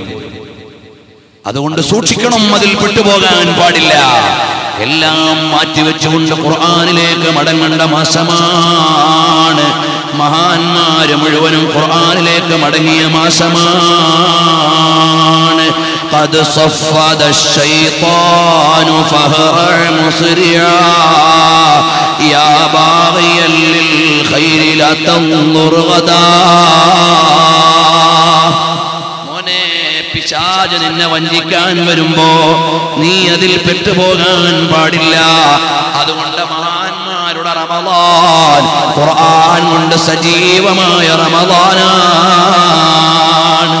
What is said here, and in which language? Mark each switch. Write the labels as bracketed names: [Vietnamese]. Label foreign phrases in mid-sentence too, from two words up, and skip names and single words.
[Malayalam] അതുകൊണ്ട് സൂക്ഷിക്കണം, അതിൽ പെട്ടുപോകാൻ പാടില്ല. എല്ലാം മാറ്റിവെച്ചുകൊണ്ട് ഖുർആനിലേക്ക് മടങ്ങേണ്ട മാസമാണ്. മഹാന്മാര് മുഴുവനും ഖുർആനിലേക്ക് മടങ്ങിയ മാസമാണ്. [Arabic] قد صفد الشيطان فهرع مسرعا يا باغيا للخير لا تنظر غدا. [Malayalam] മോനെ, പിശാച് നിന്നെ വഞ്ചിക്കാൻ വരുമ്പോ നീ അതിൽ പെട്ടുപോകാൻ പാടില്ല. അതുകൊണ്ട് മഹാന്മാരുടെ റമദാൻ ഖുർആൻ കൊണ്ട് സജീവമായ റമദാനാണ്.